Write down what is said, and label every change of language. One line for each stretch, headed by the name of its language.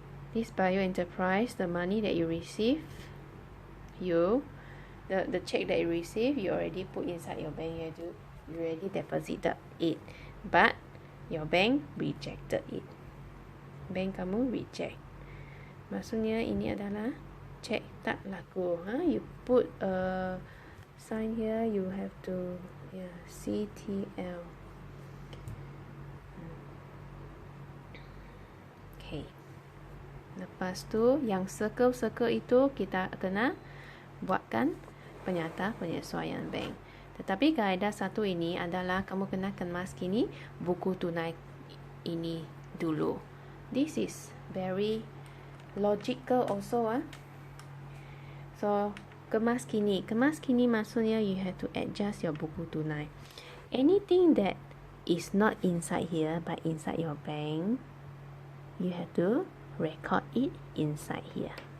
English: This Bio Enterprise, the money that you receive, the check that you receive, you already put inside your bank. You already deposited it, but your bank rejected it.
Malay: Bank kamu reject. Maksudnya ini adalah cek tak laku.
English: You put a sign here, you have to CTL.
Malay: Okay. Lepas tu yang circle itu kita kena buatkan penyata penyesuaian bank. Tetapi kaedah satu ini adalah kamu kena kemas kini buku tunai ini dulu.
English: This is very logical also. So
Malay: kemas kini maksudnya
English: you have to adjust your buku tunai. Anything that is not inside here but inside your bank, you have to record it inside here.